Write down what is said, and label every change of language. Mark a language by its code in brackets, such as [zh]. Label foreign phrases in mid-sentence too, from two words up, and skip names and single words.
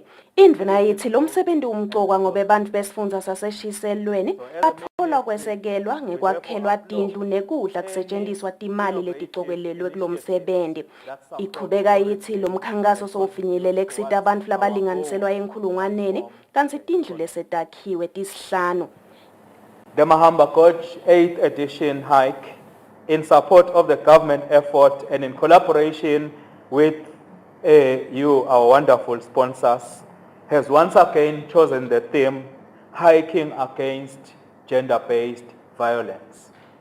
[ss] Indvuna yithi lomsebenzi umcoka ngoba abantu besifundza saseshiselweni batfola kwesekelwa ngekwakhelwa tindlu nekudla kusetjentiswa timali leticokelelwe kulomsebenzi. Ichubeka yithi lo mkhankaso sowufinyelele kusita abantu labalinganiselwa enkhulungwaneni kanti tindlu lesetakhiwe tisihlanu. [en] The Mahamba Coach 8th edition hike in support of the government effort and in collaboration with you, our wonderful sponsors, has once again chosen the theme Hiking Against Gender-Based Violence.